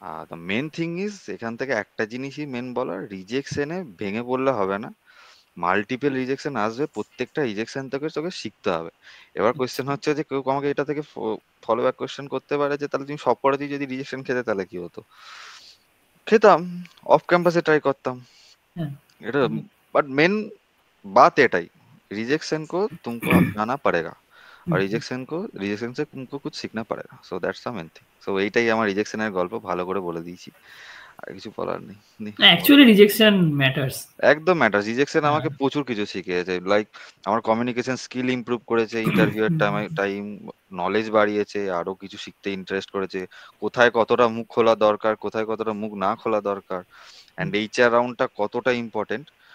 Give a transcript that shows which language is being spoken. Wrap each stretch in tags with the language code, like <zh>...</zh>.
<en>the main thing is</en> <bn>এখান থেকে একটা জিনিসই মেন বলার, রিজেকশনে ভেঙে পড়লে হবে না, মাল্টিপল রিজেকশন আসবে, প্রত্যেকটা রিজেকশন থেকে তোকে শিখতে হবে। এবার কোয়েশ্চেন হচ্ছে যে কেউ আমাকে এটা থেকে ফলো ব্যাক কোয়েশ্চেন করতে পারে যে তাহলে তুমি সব পড়াতেই যদি রিজেকশন খেতে তাহলে কি হতো? খেতাম, অফ ক্যাম্পাসে ট্রাই করতাম হ্যাঁ, এটা।</bn> <hi>বাট मेन बात এটাই, रिजेक्शन को तुमको अपनाना पड़ेगा और रिजेक्शन से तुमको कुछ सीखना पड़ेगा,</hi> <en>So that's the main thing.</en> <bn>सो এইটাই আমার রিজেকশনের গল্প, ভালো করে বলে দিয়েছি, আর কিছু বলার নেই। Actually rejection matters. একদম ম্যাটার, রিজেকশন আমাকে প্রচুর কিছু শিখিয়েছে, লাইক আমার কমিউনিকেশন স্কিল ইমপ্রুভ করেছে, ইন্টারভিউ এর টাইম নলেজ বাড়িয়েছে, আরো কিছু শিখতে ইন্টারেস্ট করেছে, কোথায় কতটা মুখ খোলা দরকার, কোথায় কতটা মুখ না খোলা দরকার, অ্যান্ড এইচআর রাউন্ডটা কতটা ইম্পর্টেন্ট।</bn>